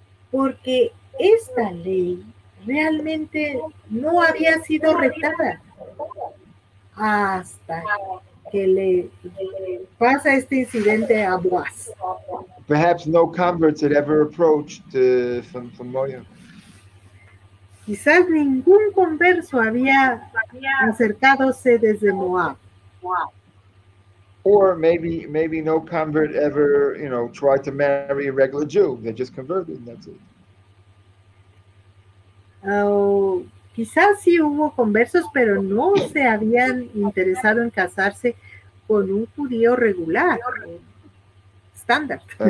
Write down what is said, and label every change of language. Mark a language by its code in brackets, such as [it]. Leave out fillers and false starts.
[es] Porque esta ley realmente no había sido retada hasta que le pasa este incidente a Boaz. [en] Perhaps no converts had ever approached from Moab. [es] Quizás ningún converso había acercádose desde Moab. [en] Or maybe no convert ever, tried to marry a regular Jew. They just converted and that's it. [es] Quizás sí hubo conversos, pero no se habían interesado en casarse con un judío regular, estándar.